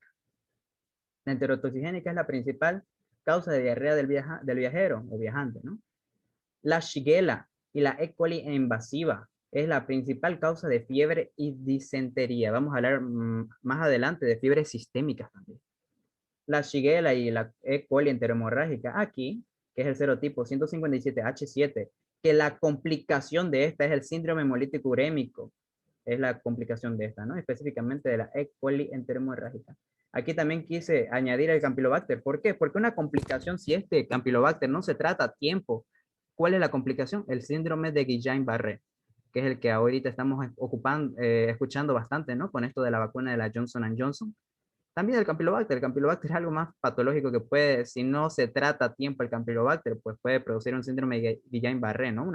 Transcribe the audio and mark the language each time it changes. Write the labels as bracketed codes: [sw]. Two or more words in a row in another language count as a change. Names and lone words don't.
[es] La enterotoxigénica es la principal causa de diarrea del viajero o viajante, ¿no? La Shigella y la E. coli invasiva es la principal causa de fiebre y disentería. Vamos a hablar más adelante de fiebres sistémicas también. La Shigella y la E. coli enterohemorrágica aquí, que es el serotipo 157H7, que la complicación de esta es el síndrome hemolítico urémico, es la complicación de esta, ¿no? Específicamente de la E. coli enterohemorrágica. Aquí también quise añadir el Campylobacter. ¿Por qué? Porque una complicación, si este Campylobacter no se trata a tiempo, ¿cuál es la complicación? El síndrome de Guillain-Barré, que es el que ahorita estamos escuchando bastante, ¿no? Con esto de la vacuna de la Johnson Johnson. También el Campylobacter es algo más patológico que puede, si no se trata a tiempo el Campylobacter, pues puede producir un síndrome de Guillain-Barré, ¿no?